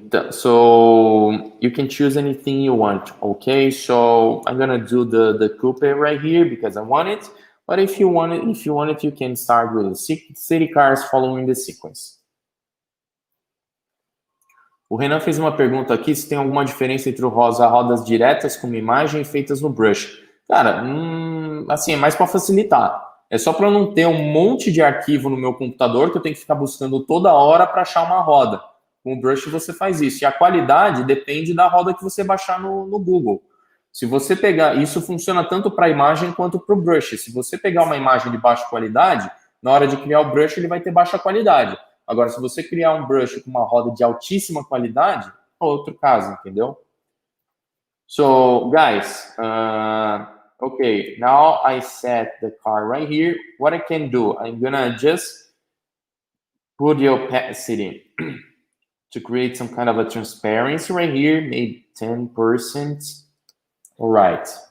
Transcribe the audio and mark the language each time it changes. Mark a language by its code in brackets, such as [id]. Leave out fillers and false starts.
[en] So you can choose anything you want. Okay, so I'm gonna do the coupe right here because I want it. But if you want it, you can start with the city cars following the sequence. [pt] O Renan fez uma pergunta aqui, se tem alguma diferença entre usar rodas diretas como imagem feitas no brush. Cara, assim, é mais para facilitar. É só para não ter um monte de arquivo no meu computador que eu tenho que ficar buscando toda hora para achar uma roda. Com o brush você faz isso. E a qualidade depende da roda que você baixar no Google. Se você pegar, isso funciona tanto para a imagem quanto para o brush. Se você pegar uma imagem de baixa qualidade, na hora de criar o brush ele vai ter baixa qualidade. Agora, se você criar um brush com uma roda de altíssima qualidade, é outro caso, entendeu? [en] So, guys, okay, now I set the car right here. What I can do, I'm gonna just put the opacity to create some kind of a transparency right here, maybe 10%. All right.